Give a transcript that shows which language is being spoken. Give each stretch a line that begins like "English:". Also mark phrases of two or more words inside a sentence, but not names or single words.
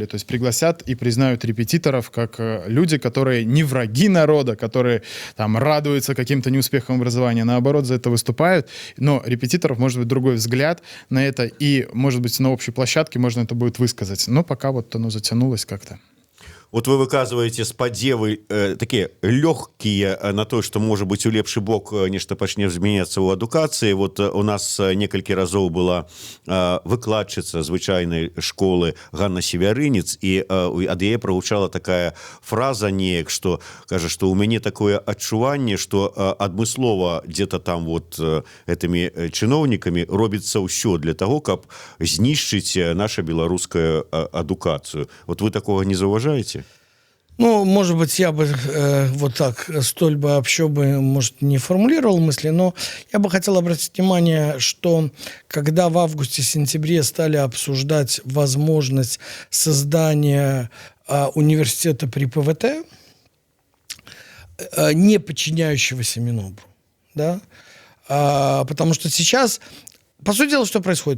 Russian: То есть пригласят и признают репетиторов как люди, которые не враги народа, которые там радуются каким-то неуспехам образования, наоборот, за это выступают. Но репетиторов, может быть, другой взгляд на это, и, может быть, на общей площадке можно это будет высказать. Но пока вот оно затянулось как-то. Вот вы выказываете спадзевы такие легкие на то, что, может быть,
Belarusian: у лепшы бок нешта пачне змяняцца ў адукацыі. Вот у нас некалькі разоў была выкладчыца звычайнай школы Ганна Севярынец, і ад яе прагучала такая фраза неяк, што кажа, што ў мяне такое адчуванне, што адмыслова
Russian: где-то там вот этими
Belarusian: чыноўнікамі робіцца ўсё
Russian: для того,
Belarusian: каб знішчыць нашу беларускую адукацыю.
Russian: Вот вы такого не заўважаеце? Может быть, я бы вот так столь бы общо бы, может, не формулировал мысли, но я бы хотел обратить внимание, что когда в августе-сентябре стали обсуждать возможность создания университета при ПВТ, не подчиняющегося Минобру, да, потому что сейчас, по сути дела, что происходит?